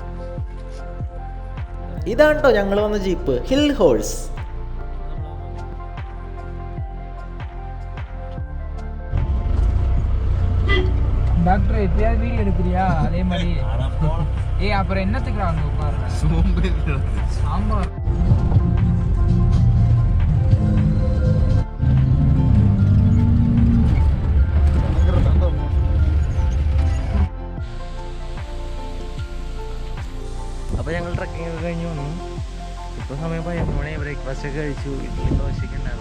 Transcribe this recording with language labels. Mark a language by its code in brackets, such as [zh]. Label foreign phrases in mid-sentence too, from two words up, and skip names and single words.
[ml] ഇതാണ് കേട്ടോ ഞങ്ങൾ വന്ന ജീപ്പ്, ഹിൽ ഹോഴ്സ്. [ta] டாக்டர் எப்பயாவது வீடியோ எடுக்கிறியா? அதே மாதிரி அப்புறம் என்னத்துக்கு அங்கே உட்காருங்க சாம்பார். [ml] അപ്പോൾ ഞങ്ങൾ ട്രക്കിംഗ് ഒക്കെ കഴിഞ്ഞ് വന്നു. ഇപ്പോൾ സമയം 11 മണി. ബ്രേക്ക്ഫാസ്റ്റ് ഒക്കെ കഴിച്ചു. ഇഡ്ഡലി ദോശയൊക്കെ ഉണ്ടായിരുന്നു.